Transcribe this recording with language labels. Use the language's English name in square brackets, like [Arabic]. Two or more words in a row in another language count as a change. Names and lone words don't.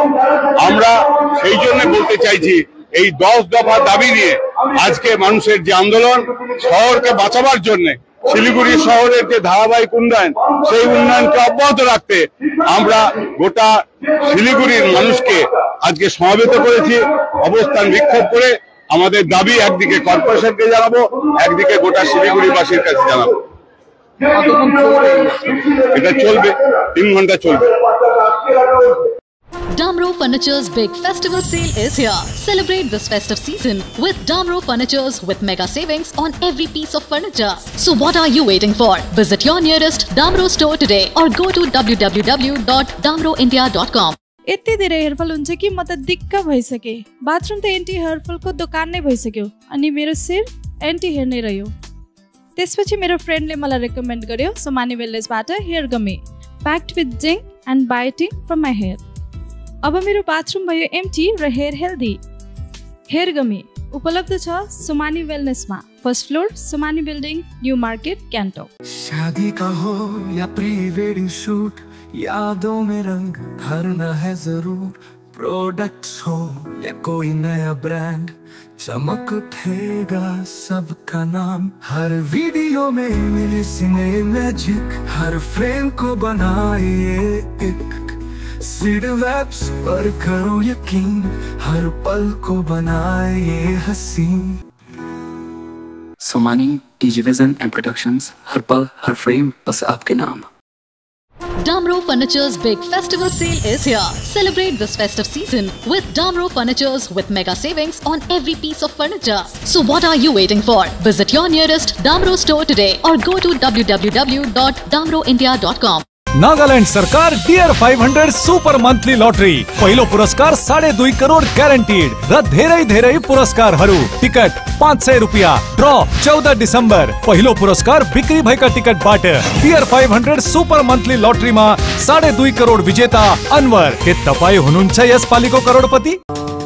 [Bangla] আমরা সেই জন্য বলতে চাইছি এই 10 দফা দাবি নিয়ে আজকে মানুষের যে আন্দোলন, শহরকে বাঁচাবার জন্য শিলিগুড়ি শহরের যে ধারাবাহিক উন্নয়ন, সেই উন্নয়নকে অব্যাহত রাখতে আমরা গোটা শিলিগুড়ির মানুষকে আজকে সমবেত করেছি, অবস্থান বিক্ষোভ করে আমাদের দাবি একদিকে কর্পোরেশনকে জানাবো, একদিকে গোটা শিলিগুড়িবাসীর কাছে জানাবো। এটা চলবে 3 ঘন্টা চলবে। [English] Damro Furniture's big festival sale is here. Celebrate this festive season with Damro Furnitures with mega savings on every piece of furniture. So what are you waiting for? Visit your nearest Damro store today or go to www.damroindia.com. [Nepali] यति धेरै हेयरफल हुन्छ कि म त दिक्क भइसके। बाथरुम त [English] anti hairfallको [Nepali] दोकान नै भइसक्यो अनि मेरो सिर [English] anti hair [Nepali] नै रह्यो। त्यसपछि मेरो फ्रेन्डले मलाई रेकमेन्ड गर्यो सोमानी वेलनेसबाट [English] hair gummy packed with zinc and biotin from my hair. [Nepali] अब मेरो बाथरुम भयो एम्टी र [English] hair healthy. hair gummy [Nepali] उपलब्ध छ सोमानी वेलनेसमा, [English] first floor [Nepali] सोमानी बिल्डिङ, न्यू मार्केट, गान्तोक। [Hindi] शादी का हो या [English] pre wedding shoot, [Hindi] यादों में रंग भरना है जरूर। प्रोडक्ट्स हो या कोई नया ब्रांड, चमक उठेगा सबका नाम। हर वीडियो में मिले [English] cine magic, [Hindi] हर फ्रेम को बनाए एक। सीड वेब्स पर करो यकीन, हर पल को बनाए हसीन। सोमानी टीजीविजन एंड प्रोडक्शंस, हर पल हर फ्रेम बस आपके नाम। [English] Damro Furniture's big festival sale is here. Celebrate this festive season with Damro Furnitures with mega savings on every piece of furniture. So what are you waiting for? Visit your nearest Damro store today or go to www.damroindia.com. [Nepali] नागालैंड सरकार डियर 500 सुपर मंथली लॉटरी पहिलो पुरस्कार 2.5 करोड़ ग्यारेंटीड र धेरै धेरै पुरस्कारहरू। टिकट 500 रुपियाँ। ड्र 14 डिसेम्बर। पहिलो पुरस्कार बिक्री भएका टिकटबाट डियर 500 सुपर मंथली लॉटरीमा 2.5 करोड़ विजेता अनवर। के तपाई हुनुहुन्छ यसपालिको करोडपति?